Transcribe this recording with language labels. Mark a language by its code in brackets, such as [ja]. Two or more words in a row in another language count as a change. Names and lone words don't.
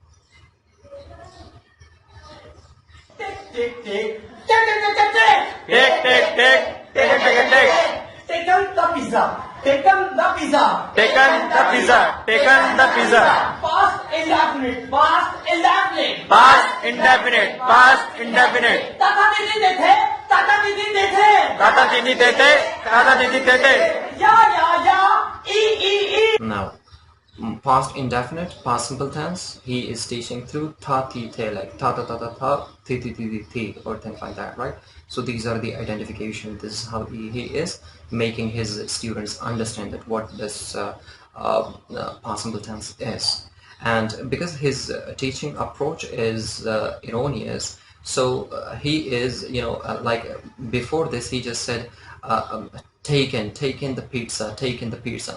[en] Take, take, take. Take, take, take. Take, take, take. Taken the pizza. Taken the pizza. Taken the pizza. Taken the pizza. Past indefinite. Past indefinite. Past indefinite. Past indefinite. Tata didi dethe. Tata didi dethe. Tata didi tete. Tata didi tete. Ya. E. Now, past indefinite, past simple tense, he is teaching through tha, thi, the, like tha, tha, tha, tha, tha, thi, thi, thi, thi, thi, or things like that, right? So these are the identification. This is how he is making his students understand that what this past simple tense is. And because his teaching approach is erroneous, so he is, like before this, he just said, taken the pizza, taken the pizza.